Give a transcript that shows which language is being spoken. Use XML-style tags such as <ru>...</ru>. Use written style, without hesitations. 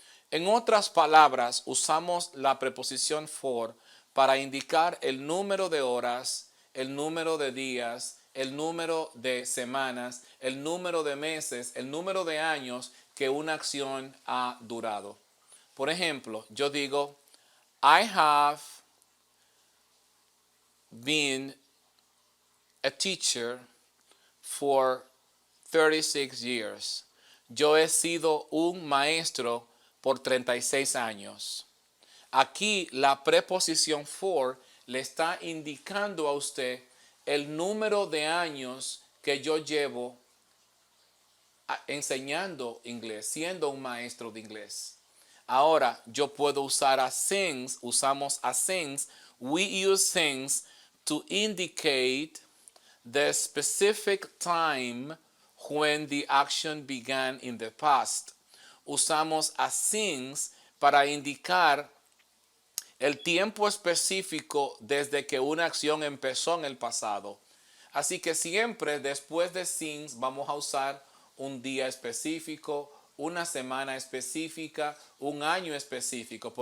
<es>En otras palabras, usamos la preposición for para indicar el número de horas, el número de días, el número de semanas, el número de meses, el número de años que una acción ha durado. Por ejemplo, yo digo,</es> <en>I have been a teacher for 36 years.</en> <es>Yo he sido un maestro por 36 años. Aquí la preposición for le está indicando a usted el número de años que yo llevo enseñando inglés, siendo un maestro de inglés. Ahora, yo puedo usar a since, usamos a since.</es> <en>We use since to indicate the specific time when the action began in the past.</en> <es>Usamos a since para indicar el tiempo específico desde que una acción empezó en el pasado. Así que siempre después de since vamos a usar un día específico, una semana específica, un año específico.</es>